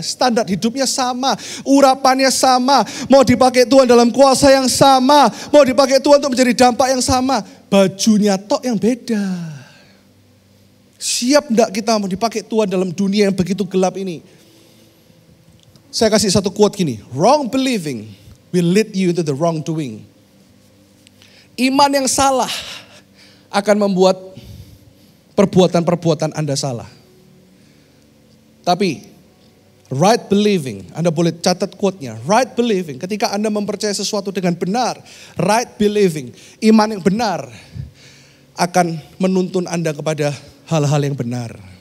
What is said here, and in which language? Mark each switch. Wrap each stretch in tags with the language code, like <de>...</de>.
<id>Standar hidupnya sama, urapannya sama. Mau dipakai Tuhan dalam kuasa yang sama. Mau dipakai Tuhan untuk menjadi dampak yang sama. Bajunya tok yang beda. Siap enggak kita mau dipakai Tuhan dalam dunia yang begitu gelap ini? Saya kasih satu quote gini.</id> <en>Wrong believing will lead you into the wrong doing.</en> <id>Iman yang salah akan membuat perbuatan-perbuatan Anda salah. Tapi</id> <en>right believing,</en> <id>Anda boleh catat quote-nya.</id> <en>Right believing,</en> <id>ketika Anda mempercayai sesuatu dengan benar.</id> <en>Right believing,</en> <id>iman yang benar akan menuntun Anda kepada hal-hal yang benar.</id>